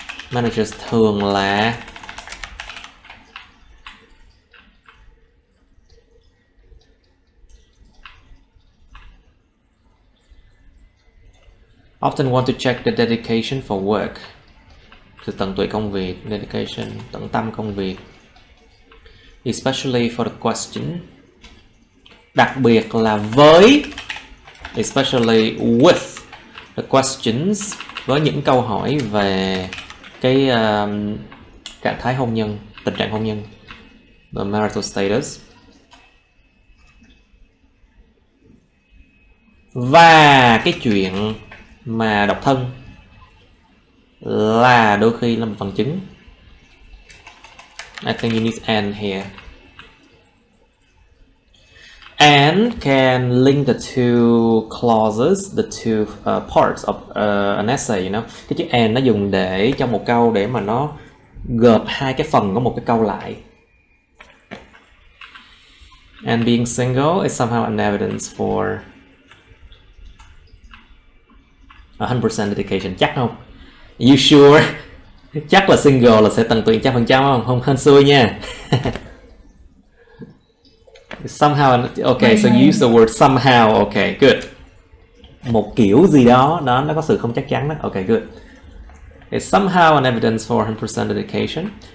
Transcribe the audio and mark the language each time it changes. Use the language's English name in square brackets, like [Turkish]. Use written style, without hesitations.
[English] Managers [Vietnamese] thường là [English] often want to check the dedication for work. [Vietnamese] Sự tận tụy công việc, dedication, tận tâm công việc. [English] Especially for the question. [Vietnamese] Đặc biệt là với, [English] especially with the questions, [Vietnamese] với những câu hỏi về cái trạng thái hôn nhân, tình trạng hôn nhân, [English] the marital status. [Vietnamese] Và cái chuyện mà độc thân là đôi khi là một bằng chứng. [English] I think you need and here. And can link the two clauses, the two parts of an essay, you know. [Vietnamese] Cái chữ and nó dùng để trong một câu để mà nó gộp hai cái phần của một cái câu lại. [English] And being single is somehow an evidence for 100% dedication. [Vietnamese] Chắc không? [English] You sure? [Vietnamese] Chắc là single là sẽ tận tụy 100% không? Không hên xui nha. [English] Somehow, okay, so use the word somehow. Okay, good. [Vietnamese] Một kiểu gì đó, nó có sự không chắc chắn đó. [English] Okay, good. It's somehow an evidence for 100% dedication.